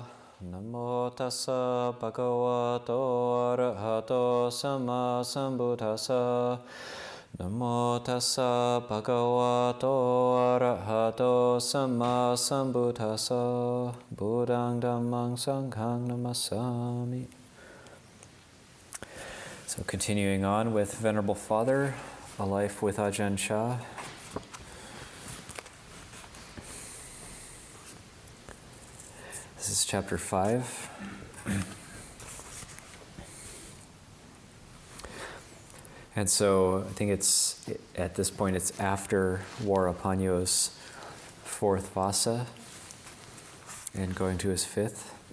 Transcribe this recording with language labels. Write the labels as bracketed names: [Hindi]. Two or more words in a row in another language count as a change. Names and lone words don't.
[Pali] Namo tassa bhagavato arahato sama sambuddhassa. Namo tassa bhagavato arahato sama sambuddhassa. Buddhang dhammang sanghang namasami. [English] So continuing on with Venerable Father, A Life with Ajahn Chah. This is chapter 5. And so I think at this point it's after Varapanyo's fourth vasa and going to his fifth.